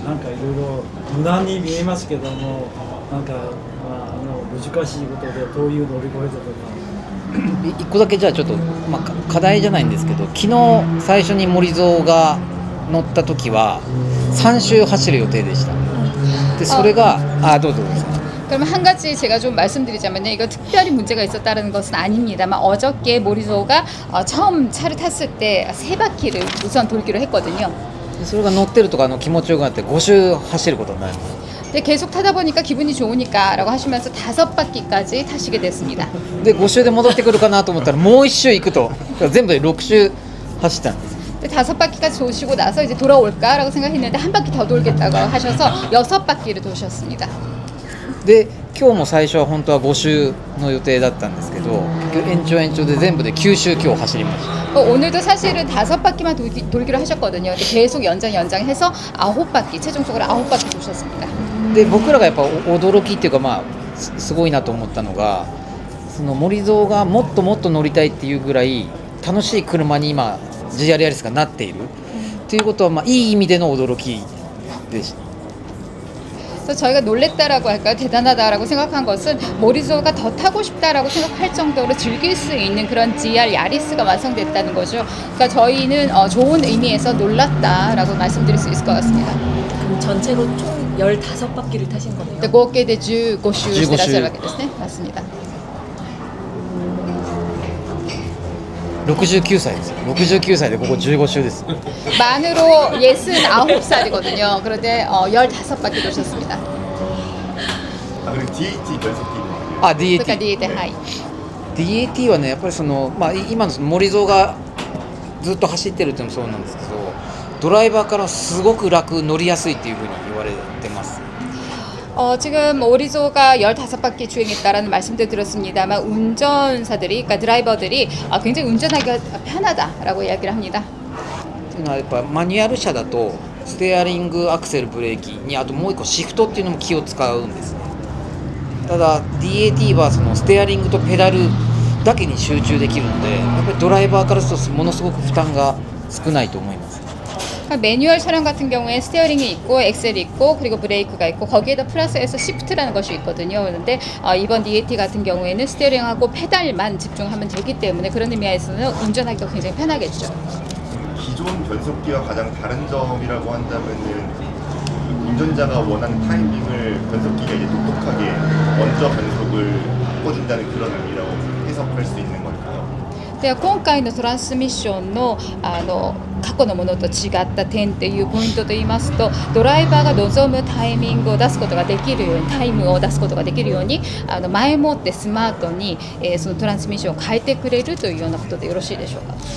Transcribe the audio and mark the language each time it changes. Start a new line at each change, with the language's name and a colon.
Japanese: なんかいろいろ無難に見えますけども、なんか、難しいことでどういう乗り越えたとか。一個だけじゃあちょっと、課題じゃないんですけど、昨日最初に森蔵が乗った時は3周走る予定でした。でそれがどうぞ。
Korean: 그럼 한 가지 제가 좀 말씀드리자면요. 이거 특별히 문제가 있었다는 것은 아닙니다만 어저께 모리조가 처음 차를 탔을 때 3바퀴를 우선 돌기로 했거든요.
Japanese: それが乗ってるとか気持ちよくなって5周走ることになります。
Korean: 근데 계속 타다 보니까 기분이 좋으니까 라고 하시면서 5바퀴까지 타시게 됐습니다.
Japanese: で5周で戻ってくるかなと思ったらもう1周行くと、全部で6周走ったんです。
Korean: 근데 5바퀴까지 도시고 나서 이제 돌아올까라고 생각했는데 한 바퀴 더 돌겠다고 하셔서 6바퀴를 도셨습니다.
Japanese: で今日も最初は本当は5周の予定だったんですけど、延長で全部で9周今日走りました。
Korean: 오늘도 사실은 5바퀴만 돌기로 하셨거든요. 근데 계속 연장해서 9바퀴, 최종적으로 9바퀴 도셨습니다.
Japanese: で僕らがやっぱ驚きっていうかすごいなと思ったのが、その森蔵がもっともっと乗りたいっていうぐらい楽しい車に今 GR ヤリスがなっているということは、いい意味での驚きでした。
Korean: 그래서 저희가 놀랬다라고 할까요? 대단하다라고 생각한 것은 모리조가 더 타고 싶다라고 생각할 정도로 즐길 수 있는 그런 GR 야리스가 완성됐다는 거죠. 그러니까 저희는 좋은 의미에서 놀랐다라고 말씀드릴 수 있을 것 같습니다. 그럼 전체로 총 15바퀴를 타신 거네요.
Japanese: 合計で15周してらっしゃるわけですね。
Korean: 맞습니다.
Japanese: 69歳ですよ。69歳でここ15周です。
Korean: 만으로 69살이거든요. 그런데 15바퀴 도셨습니다. 그리고 DAT 변속기는
English: DAT
Korean: 그러니까 DAT 하이.
Japanese: DAT はね、やっぱり今の森蔵がずっと走ってるっていうのもそうなんですけど、ドライバーからすごく楽、乗りやすいっていうふうに言われてます。
Korean: 지금 오리조가 15바퀴 주행했다라는 말씀도 들었습니다만 운전사들이, 그러니까 드라이버들이 굉장히 운전하기가 편하다라고 이야기를 합니다.
Japanese: というのはやっぱマニュアル車だとステアリング、アクセル、ブレーキにあともう一個シフトっていうのも気を使うんですね。ただ DAT はそのステアリングとペダルだけに集中できるので、やっぱりドライバーからするとものすごく負担が少ないと思います。
Korean: 매뉴얼 차량 같은 경우에 스티어링이 있고 엑셀이 있고 그리고 브레이크가 있고 거기에다 플러스해서 시프트라는 것이 있거든요. 그런데 이번 DAT 같은 경우에는 스티어링하고 페달만 집중하면 되기 때문에 그런 의미에서는 운전하기가 굉장히 편하겠죠. 기존 변속기와 가장 다른 점이라고 한다면은 운전자가 원하는 타이밍을 변속기가 이제 똑똑하게 먼저 변속을 바꿔준다는 그런 의미라고 해석할 수 있는 걸까요?
Japanese: で今回のトランスミッションの過去のものと違った点っていうポイントといいますと、ドライバーが望むタイミングを出すことができるように、タイムを出すことができるように前もってスマートに、そのトランスミッションを変えてくれるというようなことでよろしいでしょうか。